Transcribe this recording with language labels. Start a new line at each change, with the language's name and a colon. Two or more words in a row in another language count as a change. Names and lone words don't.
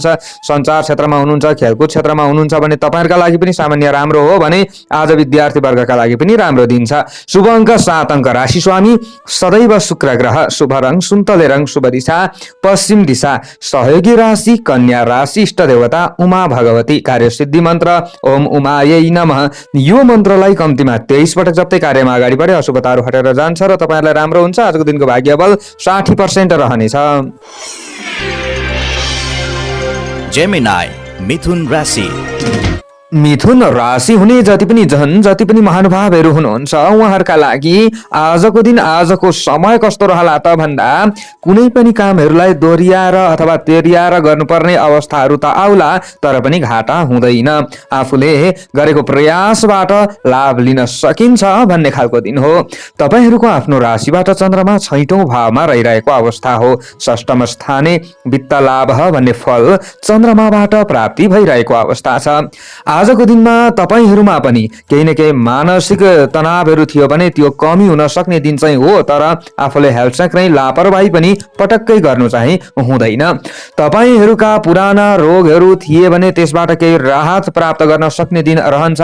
Nepali: सञ्चार क्षेत्रमा हुनुहुन्छ, खेलकुद क्षेत्रमा हुनुहुन्छ भने तपाईहरूका लागि पनि सामान्य राम्रो हो भने आज विद्यार्थी वर्गका लागि पनि राम्रो दिन छ। शुभ अङ्क 7 अङ्क, राशि स्वामी सदैव शुक्र ग्रह, शुभ रङ सुन्तले रङ, शुभ दिशा पश्चिम दिशा, सहयोगी राशि कन्या राशि, इष्ट देवता उमा भगवती, कार्यसिद्धि मन्त्र
Sanskrit: ओम उमायै नमः।
Nepali: यो मन्त्रलाई कम्तीमा 23 पटक जप्दै कार्यमा अगाडि बढे अशुभताहरू हटेर जान्छ र तपाईहरूलाई राम्रो हुन्छ। आजको दिनको भाग्यबल 60% रहनेछ। जेमिनाई मिथुन राशि। मिथुन राशि हुने जति पनि महानुभावहरू हुनुहुन्छ उहाँहरूका लागि आजको दिन आजको समय कस्तो रहला त भन्दा कुनै पनि कामहरूलाई दोहोरियाएर अथवा तेरियाएर गर्नुपर्ने अवस्थाहरू त आउला, तर पनि घाटा हुँदैन। आफूले गरेको प्रयासबाट लाभ लिन सकिन्छ भन्ने खालको दिन हो। तपाईहरूको आफ्नो राशिबाट चन्द्रमा 6औं भावमा रहिरहेको अवस्था हो।
Sanskrit: षष्ठम स्थाने वित्त लाभ
Nepali: भन्ने फल चन्द्रमाबाट प्राप्ति भइरहेको अवस्था छ। आजको दिनमा तपाईहरूमा पनि केही न केही मानसिक तनावहरू थियो भने त्यो कमी हुन सक्ने दिन चाहिँ हो, तर आफूले हेलचेक्र लापरवाही पनि पटक्कै गर्नु चाहिँ हुँदैन। तपाईहरूका पुराना रोगहरू थिए भने त्यसबाट केही राहत प्राप्त गर्न सक्ने दिन रहन्छ।